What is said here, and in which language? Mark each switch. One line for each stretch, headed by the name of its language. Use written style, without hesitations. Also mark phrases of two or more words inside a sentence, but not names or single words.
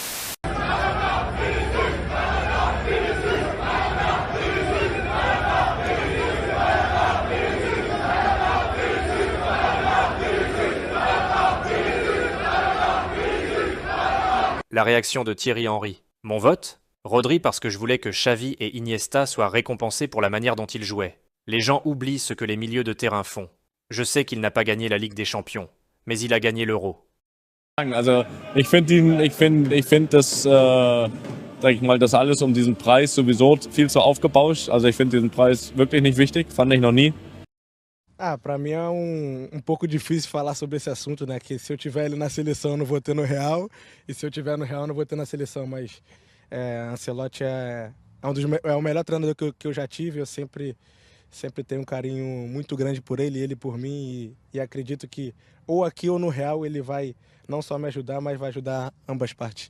French: La réaction de Thierry Henry. Mon vote? Rodri parce que je voulais que Xavi et Iniesta soient récompensés pour la manière dont ils jouaient. Les gens oublient ce que les milieux de terrain font. Je sais qu'il n'a pas gagné la Ligue des Champions, mais il a gagné l'Euro.
German: Also ich finde das, sag ich mal, das alles diesen Preis sowieso viel zu aufgebauscht. Also ich finde diesen Preis wirklich nicht wichtig, fand ich noch nie.
Portuguese: Para mim é pouco difícil falar sobre esse assunto, né? Que se eu tiver ele na seleção eu não vou ter no Real, e se eu tiver no Real eu não vou ter na seleção, mas Ancelotti é o melhor treinador que eu já tive, eu sempre tenho um carinho muito grande por ele por mim, e acredito que ou aqui ou no Real ele vai não só me ajudar, mas vai ajudar ambas partes.